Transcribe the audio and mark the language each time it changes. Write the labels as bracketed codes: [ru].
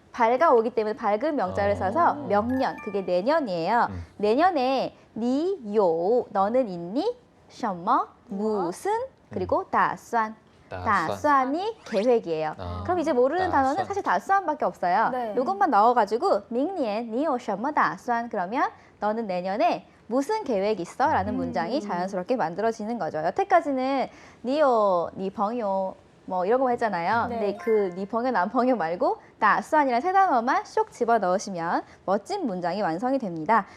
[ko] 밝아 오기 때문에 밝은 명자를 써서 어. 명년, 그게 내년이에요. 내년에 니요, 너는 있니? 什么, 무슨, 그리고 다수안. 다수안이 계획이에요. 그럼 이제 모르는 단어는 사실 다수안밖에 없어요. 네. 이것만 넣어가지고 [zh] 明年你有什么打算? [ko] 그러면 너는 내년에 무슨 계획 있어? 라는 문장이 자연스럽게 만들어지는 거죠. 여태까지는 니요, 니朋友 뭐 이런 거 했잖아요. 네. 근데 그 니朋友, 남朋友말고 다수안이라는 세 단어만 쏙 집어 넣으시면 멋진 문장이 완성이 됩니다.